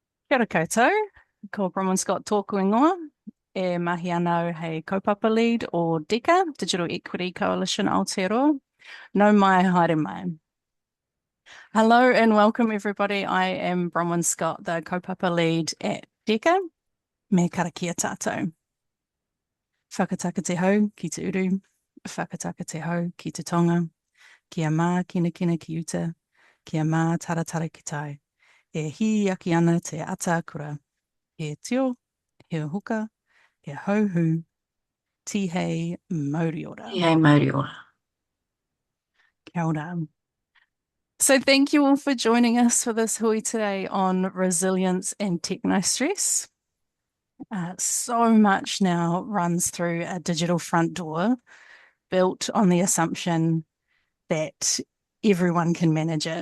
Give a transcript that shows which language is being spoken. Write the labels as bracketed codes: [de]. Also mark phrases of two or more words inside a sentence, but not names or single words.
[mi] Kia ora koutou, ko Bronwyn Scott tōku ingoa, mahi anau hei kaupapa lead o DECA, Digital Equity Coalition Aotearoa. No mai, haere mai. [en] Hello and welcome everybody. I am Bronwyn Scott, the kaupapa lead at DECA. [mi] Me karakia tātou. Whakataka te hau ki te uru, whakataka te hau ki te tonga, kia mā kina ki uta, kia mā taratara ki tai. E hi aki ana te ata kura. He tio, he huka, he hauhu, tihei mauri ora. Tihei mauri ora. Kia ora. [en] So thank you all for joining us for this hui today on resilience and techno-stress. So much now runs through a digital front door built on the assumption that everyone can manage it.